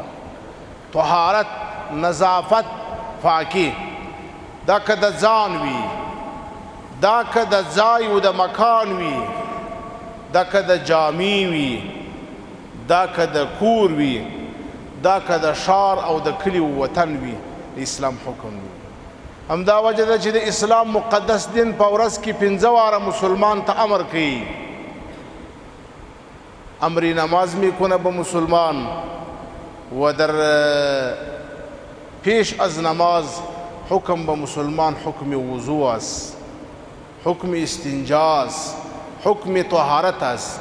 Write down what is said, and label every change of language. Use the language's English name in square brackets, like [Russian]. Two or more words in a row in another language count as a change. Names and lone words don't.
[Pashto] طهارت، نظافت، پاکی دا که د ځان وي، دا که د ځای و د مکان وي، دا که د جامې وي، دا که د کور وي، دا که د ښار او د کلي و وطن وي، د اسلام حکم وي. همدا وجه ده چې د اسلام مقدس دین په ورځ کې 5 واره مسلمان ته امر کوي. [Persian] امر نماز میکنه به مسلمان و در پیش از نماز حکم به مسلمان حکم وضوء است، حکم استنجا است، حکم طهارت است.